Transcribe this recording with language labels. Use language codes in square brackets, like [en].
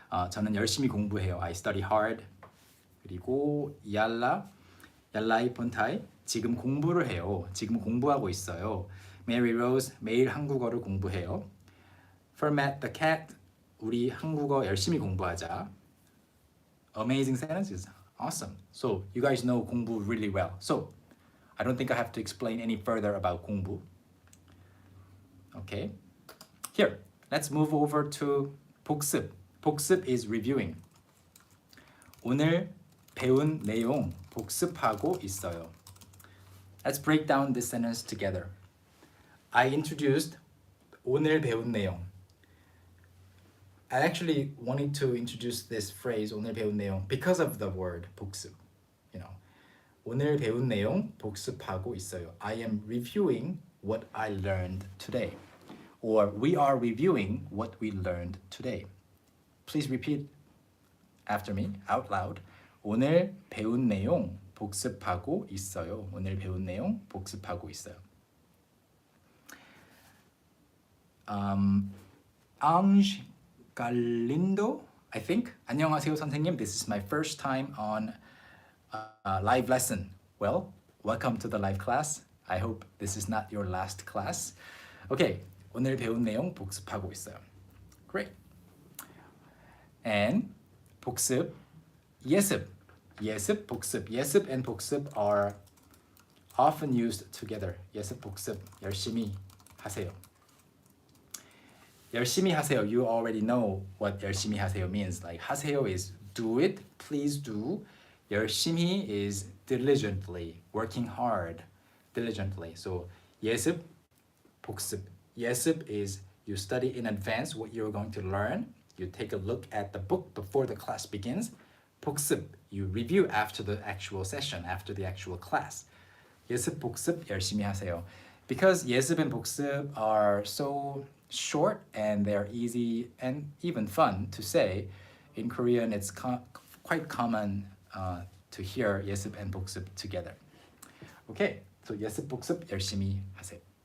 [ko] 저는 열심히 공부해요. [en] I study hard. [ko] 그리고 얄라이 폰타이. 지금 공부를 해요. 지금 공부하고 있어요. Mary Rose. 매일 한국어를 공부해요. [en] Fermat the cat. [ko] 우리 한국어 열심히 공부하자. [en] Amazing sentences. Awesome. So you guys know 공부 really well. So I don't think I have to explain any further about 공부. Okay. Here, let's move over to 복습. 복습 is reviewing. [ko] 오늘 배운 내용 복습하고 있어요. [en] Let's break down this sentence together. I introduced [ko] 오늘 배운 내용. [en] I actually wanted to introduce this phrase [ko] 오늘 배운 내용 [en] because of the word 복습. [ko] 오늘 배운 내용 복습하고 있어요. [en] I am reviewing what I learned today. Or we are reviewing what we learned today. Please repeat after me out loud. [ko] 오늘 배운 내용 복습하고 있어요. 오늘 배운 내용 복습하고 있어요. Ange Galindo, [en] I think. [ko] 안녕하세요, 선생님. [en] This is my first time on live lesson. Well, welcome to the live class. I hope this is not your last class. [ko] Okay, 오늘 배운 내용 복습하고 있어요. Great. And 복습, 예습, 복습. [en] 예습 and 복습 are often used together. [ko] 예습, 복습, 열심히 하세요. 열심히 하세요. [en] You already know what [ko] 열심히 하세요 [en] means. Like 하세요 is do it, please do. 열심히 is diligently, working hard, diligently. [ko] So 예습, 복습. [en] 예습 is you study in advance what you're going to learn. You take a look at the book before the class begins. 복습, you review after the actual session, after the actual class. [ko] 예습, 복습, 열심히 하세요. [en] Because 예습 and 복습 are so short and they're easy and even fun to say, in Korean it's quite common to hear 예습 and 복습 together. [ko] Okay, so 예습, 복습, 열심히 하세요.